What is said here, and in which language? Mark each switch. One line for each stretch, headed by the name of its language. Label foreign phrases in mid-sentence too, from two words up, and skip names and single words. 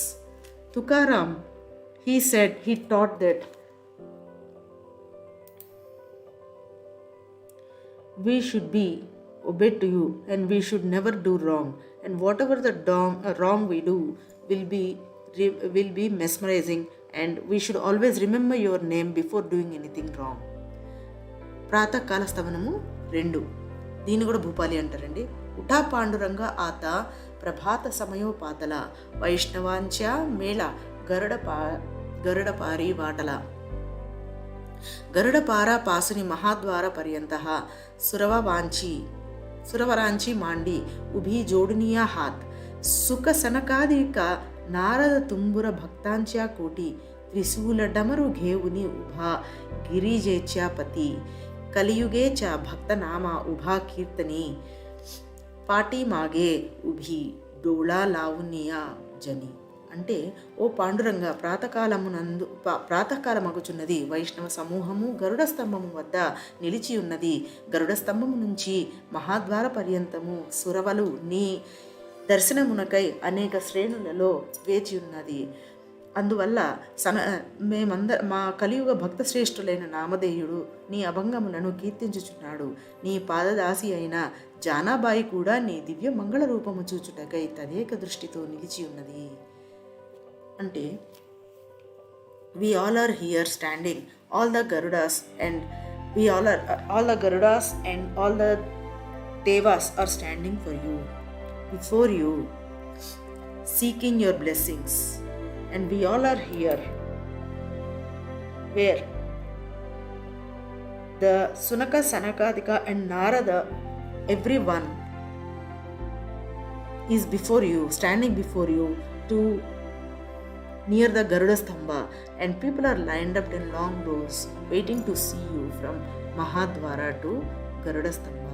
English: Tukaram, he taught that we should be obeyed to you and we should never do wrong, and whatever the wrong we do will be mesmerizing, and we should always remember your name before doing anything wrong.
Telugu: ప్రాతకాల స్తవనము 2, దీన్ని కూడా భూపాలి అంటారండి.
Marathi: उठा पांडुरंग आता प्रभात समयो पातला वैष्णवांचा मेळा गरुडपारी दाटला गरुडपार पासुनी महाद्वार पर्यंत सुरवरांची मांदी उभी जोडोनिया हात शुक सनकादिक नारद तुंबर भक्तांच्या कोटी त्रिशूल डमरु घेऊनि उभा गिरिजेच्या पती कलियुगीचा भक्त नामा उभा कीर्तनी पाठी मागे उभी डोळा लावुनिया जनी.
Telugu: అంటే ఓ పాండురంగ ప్రాతకాలమగుచున్నది. వైష్ణవ సమూహము గరుడ స్తంభము వద్ద నిలిచి ఉన్నది. గరుడ స్తంభము నుంచి మహాద్వార పర్యంతము సురవలు నీ దర్శనమునకై అనేక శ్రేణులలో వేచి ఉన్నది. అందువల్ల మా కలియుగ భక్త శ్రేష్ఠులైన నామధేయుడు నీ అభంగములను కీర్తించుచున్నాడు. నీ పాదదాసి అయిన జానాబాయి కూడా నీ దివ్య మంగళ రూపము చూచుటకై తదేక దృష్టితో నిలిచి ఉన్నది.
English: అంటే we all are here standing, all the garudas and all the devas are standing for you, before you, seeking your blessings. And we all are here where the Sunaka, Sanakadika and Narada, everyone is before you, standing before you to near the Garuda Stamba, and people are lined up in long rows waiting to see you from Mahadwara to Garuda Stamba.